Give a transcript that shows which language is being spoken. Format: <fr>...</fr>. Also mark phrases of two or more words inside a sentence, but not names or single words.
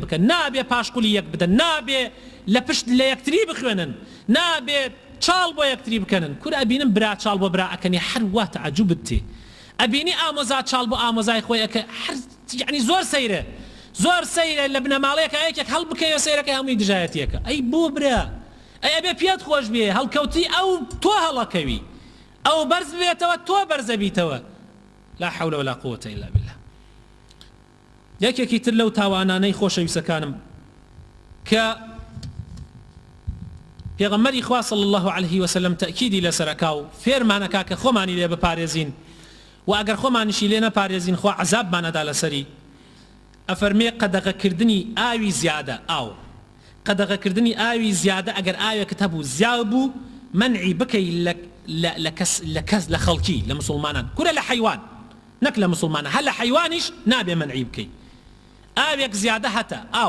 <ckb>بکەن نابێ پاشقولی یەک بدەن نابێ لە پشت لە یەکتری بخوێنن نابێ چاڵ بۆ یەکتری بکەنن کورە ئەبینم برا چاڵ بۆ برا ئەکەنی هەر وا تەعەجوبت تێ ئەبینی ئامۆزا چاڵ بۆ ئامۆزای خۆی ئەکە یعنی زۆر سەیرە لە بنەماڵەیەکە یەکێک هەڵ بکەوە سەیرەکەی هەمووی دژایەتیەکە ئەی بۆ برا ئەی ئەبێ پێت خۆش بێ هەڵکەوتی ئەو تۆ هەڵەکەوی ئەو بەرز بێتەوە تۆ بەرزە بیتەوە</ckb> <ar>لا حول ولا قوة إلا بالله</ar> <ckb>یەکێکی تر لەو تاوانانەی خۆشەویستەکانم کە پێغەمبەری خوا</ckb> <ar>صلی الله عليه وسلم</ar> <ckb>تأکیدی لەسەرەکا و فێرمانەکا کە خۆمانی لێ بپارێزین و ئەگەر خۆمانیشی لێ نەپارێزین خوا عەزابمانەدا لەسەری ئەفەرمێ قەدەغەکردنی ئاوی زیادە قەدەغەکردنی ئاوی زیادە ئەگەر ئاوێکت هەبوو زیاو بوو منعی بکەی لە خەڵکی لە مسلمانان کورە لە حەیوان نەک لە مسلمانە هەر لە حەیوانیش نابێ منعی بکەی ئاوێک زیادە هەتە</ckb>